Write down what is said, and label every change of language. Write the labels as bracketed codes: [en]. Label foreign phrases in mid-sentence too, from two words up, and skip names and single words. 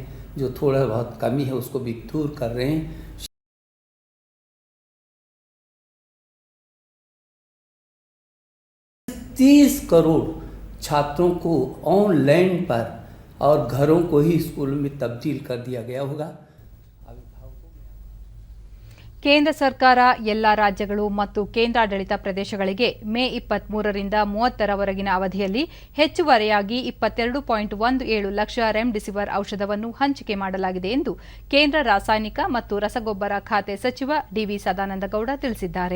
[hi] जो थोड़ा बहुत कमी है उसको भी दूर कर रहे हैं। 30 करोड़ छात्रों को ऑनलाइन पर और घरों को ही स्कूल में तब्दील कर दिया गया होगा। [kn] ಕೇಂದ್ರ ಸರ್ಕಾರ ಎಲ್ಲಾ ರಾಜ್ಯಗಳು ಮತ್ತು ಕೇಂದ್ರಾಡಳಿತ ಪ್ರದೇಶಗಳಿಗೆ ಮೇ 23ರಿಂದ 30ರವರೆಗಿನ ಅವಧಿಯಲ್ಲಿ ಹೆಚ್ಚುವರಿಯಾಗಿ 22.17 ಲಕ್ಷ ರೆಮ್ಡಿಸಿವಿರ್ ಔಷಧವನ್ನು ಹಂಚಿಕೆ ಮಾಡಲಾಗಿದೆ ಎಂದು ಕೇಂದ್ರ ರಾಸಾಯನಿಕ ಮತ್ತು ರಸಗೊಬ್ಬರ ಖಾತೆ ಸಚಿವ ಡಿವಿ ಸದಾನಂದಗೌಡ ತಿಳಿಸಿದ್ದಾರೆ.